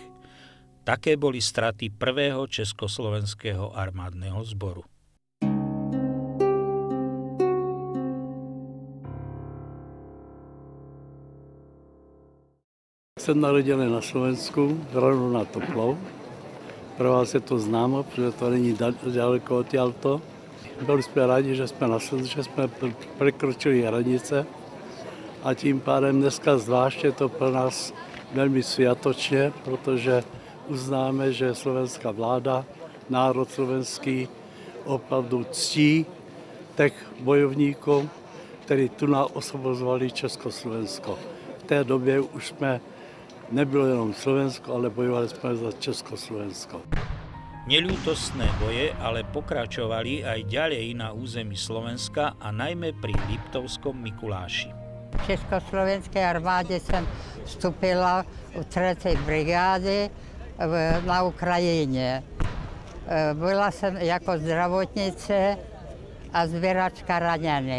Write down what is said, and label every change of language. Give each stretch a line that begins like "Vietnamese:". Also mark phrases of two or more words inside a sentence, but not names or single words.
Slovak: Také boli straty prvého československého armádneho zboru.
Czech: Jsem narodený na Slovensku, rovno na Toplov. Pro vás je to známo, protože to není daleko odtiaľto. Byli jsme rádi, že jsme prekročili hranice a tím pádem dneska zvlášť je to pro nás velmi sviatočně, protože uznáme, že slovenská vláda, národ slovenský opravdu ctí těch bojovníků, kteří tu nás osvobozovali Československo. V té době už jsme nebylo jenom Slovensko, ale bojovali jsme za Československo.
Slovak: Neľútostné boje ale pokračovali aj ďalej na území Slovenska a najmä pri Liptovskom Mikuláši. V Československej armáde som vstúpila v 3. brigáde na Ukrajine. Bola som ako zdravotnice a zbieračka ranených.